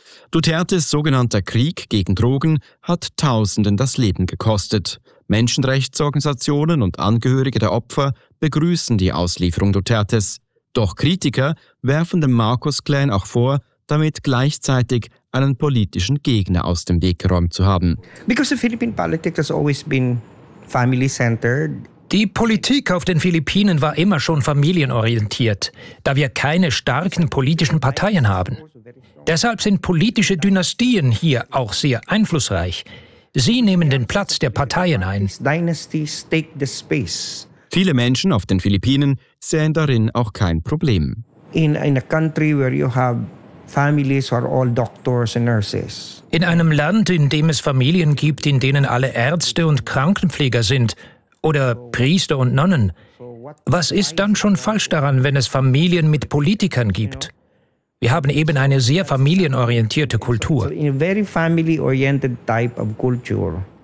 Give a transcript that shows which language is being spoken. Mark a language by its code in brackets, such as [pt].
[de] Dutertes sogenannter Krieg gegen Drogen hat Tausenden das Leben gekostet. Menschenrechtsorganisationen und Angehörige der Opfer begrüßen die Auslieferung Dutertes. Doch Kritiker werfen dem Marcos-Clan auch vor, damit gleichzeitig einen politischen Gegner aus dem Weg geräumt zu haben. [en] Because the Philippine politics has always been family-centered. [de] Die Politik auf den Philippinen war immer schon familienorientiert, da wir keine starken politischen Parteien haben. Deshalb sind politische Dynastien hier auch sehr einflussreich. Sie nehmen den Platz der Parteien ein. [en] Dynasties take the space. [de] Viele Menschen auf den Philippinen sehen darin auch kein Problem. [en] In a country where you have families who are all doctors and nurses. [de] In einem Land, in dem es Familien gibt, in denen alle Ärzte und Krankenpfleger sind, oder Priester und Nonnen, was ist dann schon falsch daran, wenn es Familien mit Politikern gibt? Wir haben eben eine sehr familienorientierte Kultur. [en] In a very family-oriented type of culture.